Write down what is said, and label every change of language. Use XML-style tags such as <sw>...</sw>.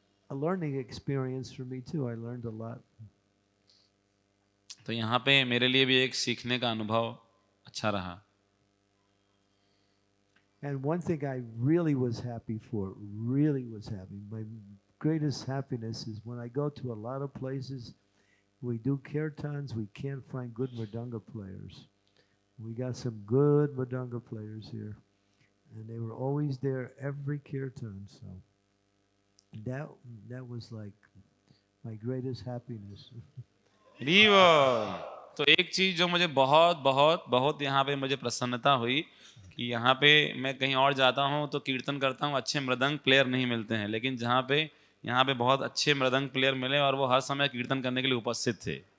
<en>a learning experience for me too. I learned a lot.</en> <hi>तो यहाँ पे मेरे लिए भी एक सीखने का अनुभव अच्छा रहा.</hi> <en>And one thing I really was happy for, really was happy. My greatest happiness is when I go to a lot of places, we do kirtans, we can't find good mridanga players. We got some good mridanga players here. And they were always there every kirtan. So that was like my greatest happiness.</en> <hi>तो एक चीज जो मुझे बहुत बहुत बहुत यहाँ पे मुझे प्रसन्नता हुई कि यहाँ पे मैं कहीं और जाता हूँ तो कीर्तन करता हूँ, अच्छे मृदंग प्लेयर नहीं मिलते हैं, लेकिन जहाँ पे यहाँ पे बहुत अच्छे मृदंग प्लेयर मिले और वो हर समय कीर्तन करने के लिए उपस्थित थे.</hi>